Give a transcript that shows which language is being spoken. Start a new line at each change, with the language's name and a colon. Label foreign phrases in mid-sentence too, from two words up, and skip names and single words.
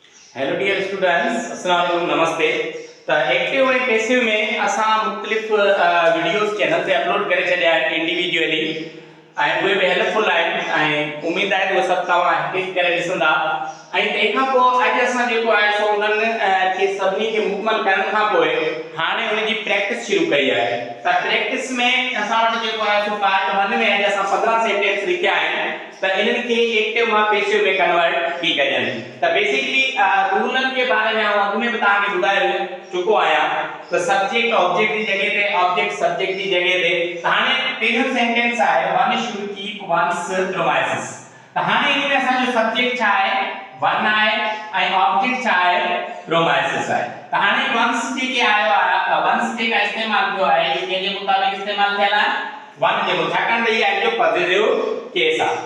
English: hello dear students,
Arabic: السلام عليكم,
English: नमस्ते।
Sindhi: त एक्टिव ऐं पैसिव में असां मुख़्तलिफ़ वीडियोस चैनल ते अपलोड करे छॾिया आहिनि इंडिविजुअली ऐं उहे बि हेल्पफुल आहिनि ऐं उमेद आहे त उहे सभु तव्हां हिट करे ॾिसंदा। ऐं तंहिंखां पोइ अॼु असां जेको आहे सो उन्हनि खे सभिनी खे मुकमल करण खां पोइ हाणे उनजी प्रैक्टिस शुरू कई आहे। त प्रैक्टिस में असां वटि जेको आहे सो पार्ट 1 में अॼु असां 15 सेंटेंस लिखिया आहिनि त इन्हनि खे एक्टिव मां पैसिव में कन्वर्ट थी कजनि। त बेसिकली रूलनि के बारे में अॻु में बि तव्हांखे ॿुधाए चुको आहियां त सब्जेक्ट ऑब्जेक्ट जी जॻह ते ऑब्जेक्ट सब्जेक्ट जी जॻह ते त हाणे पहिरियों सेंटेंस आहे
English: one should keep one's promises.
Sindhi: त हाणे इन में असांजो सब्जेक्ट छा आहे, वन आहे ऐं ऑब्जेक्ट छा आहे, प्रोमाइसेस आहे। त हाणे वन्स जेके आयो आहे वन्स जेका इस्तेमाल थियो आहे इहे कंहिंजे मुताबिक़ इस्तेमाल थियल आहे, वन जे छाकाणि त इहे आहे जो
English: positive case
Sindhi: आहे।